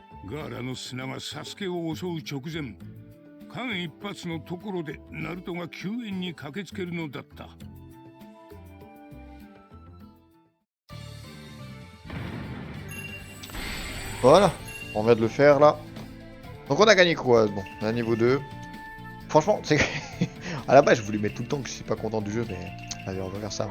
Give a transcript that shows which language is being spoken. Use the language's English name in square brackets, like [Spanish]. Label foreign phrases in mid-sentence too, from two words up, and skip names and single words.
[Japanese] ガーラの砂がサスケを襲う直前、間一髪のところでナルトが救援に駆けつけるのだった。 [French] Voilà, on vient de le faire là. Donc on a gagné quoi? Bon, on a niveau 2. Franchement, c'est à la base je voulais mettre tout le temps que je suis pas content du jeu, mais allez, on va faire ça.